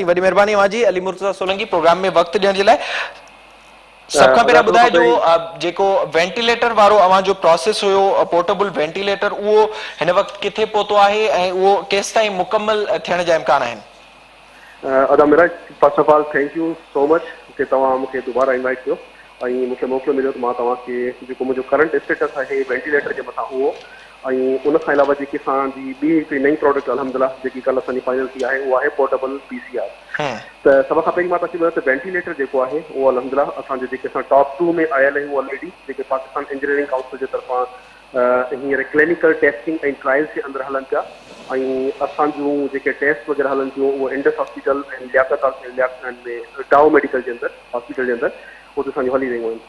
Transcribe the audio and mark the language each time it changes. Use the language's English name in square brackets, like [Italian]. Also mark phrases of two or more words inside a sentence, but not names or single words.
[Sindhi] वॾी महिरबानी अवांजी अली मुर्तज़ा सोलंकी प्रोग्राम में वक़्तु ॾियण जे लाइ। सब खां पहिरियों ॿुधाइजो जेको वेंटिलेटर वारो अवां जो प्रोसेस हुयो, [English] portable ventilator, [Sindhi] उहो हिन वक़्तु किथे पहुतो आहे ऐं उहो केसि ताईं मुकमल थियण जा इम्कान आहिनि? अदा मिराज, [English] first of all thank you so much [Sindhi] कि तव्हां मूंखे दुबारा इनवाइट कयो ऐं मूंखे मौक़ो मिलियो त मां तव्हांखे जेको मुंहिंजो [English] current status [Sindhi] आहे वेंटिलेटर जे मथां उहो ऐं उन खां अलावा जेकी असांजी ॿी हिकिड़ी नई प्रोडक्ट अल्हम्दुलिल्लाह जेकी कल्ह असांजी फाइनल थी आहे उहा आहे [English] portable PCR. [Sindhi] त सभ खां पहिरीं मां तव्हांखे ॿुधायां त वेंटिलेटर जेको आहे उहो अल्हम्दुलिल्लाह असांजे जेके असां टॉप 2 में आयल आहियूं ऑलरेडी, जेके पाकिस्तान इंजीनियरिंग काउंसिल जे तरफ़ां हींअर [English] clinical testing [Sindhi] ऐं ट्रायल्स जे अंदरि हलनि पिया ऐं असांजूं जेके टेस्ट वग़ैरह हलनि थियूं उहे इंडस हॉस्पिटल ऐं लियाकत डाउ मेडिकल जे अंदरि हॉस्पिटल जे अंदरि उते असांजूं हली रहियूं आहिनि।